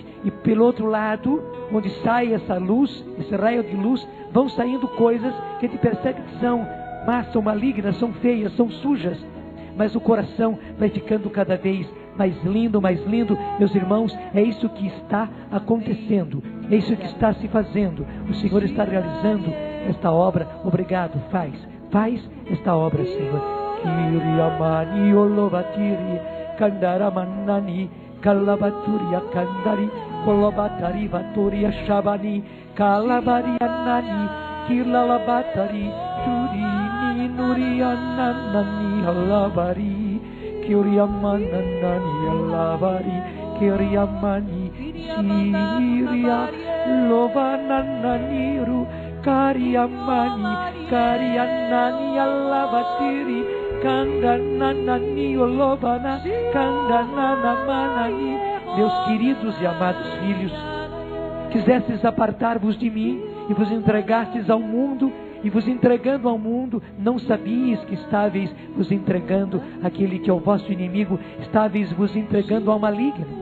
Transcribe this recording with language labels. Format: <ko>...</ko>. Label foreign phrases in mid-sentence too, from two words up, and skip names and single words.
<pt>E pelo outro lado, onde sai essa luz, esse raio de luz, vão saindo coisas que a gente percebe que são más, são malignas, são feias, são sujas. Mas o coração vai ficando cada vez mais lindo, mais lindo. Meus irmãos, é isso que está acontecendo, é isso que está se fazendo. O Senhor está realizando esta obra. Obrigado, faz esta obra, Senhor. Kiriamani olovatiri kandaramanani kalabaturia kandari kolobatari vaturia shabani kalabarianani kilalabatari turini nuriananani halabari kiriamananani halabari kiriamani siria lovanananiru kariamani karianani alabatiri kandananani olobana kandananamanani. Meus queridos e amados filhos, quisestes apartar-vos de mim e vos entregastes ao mundo, e vos entregando ao mundo, não sabias que estáveis vos entregando aquele que é o vosso inimigo, estáveis vos entregando ao maligno.</pt>